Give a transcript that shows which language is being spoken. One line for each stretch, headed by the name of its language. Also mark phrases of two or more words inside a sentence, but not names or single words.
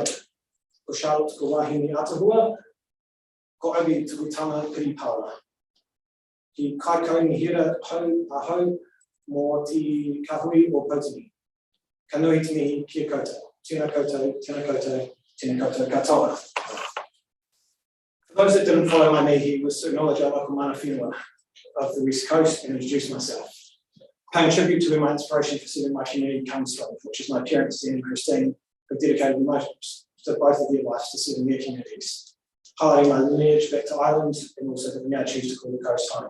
Māori: Ko Charlotte tuku wahine atahua. Ko Obi tuku tanga piripaura. Ki kaikau ni hira ahau mō te kahui o Potini. Ka nui te mihi kia koutou. Tēnā koutou, tēnā koutou, tēnā koutou katoa.
English: For those that didn't follow my mihi was to acknowledge our local
Māori: mana whenua
English: of the West Coast and introduce myself. Paying tribute to where my inspiration for setting my community comes from, which is my parents, Dan and Christine, who have dedicated most to both of their lives to serving their communities. Highlighting my lineage back to Ireland and also that we now choose to call the coast home.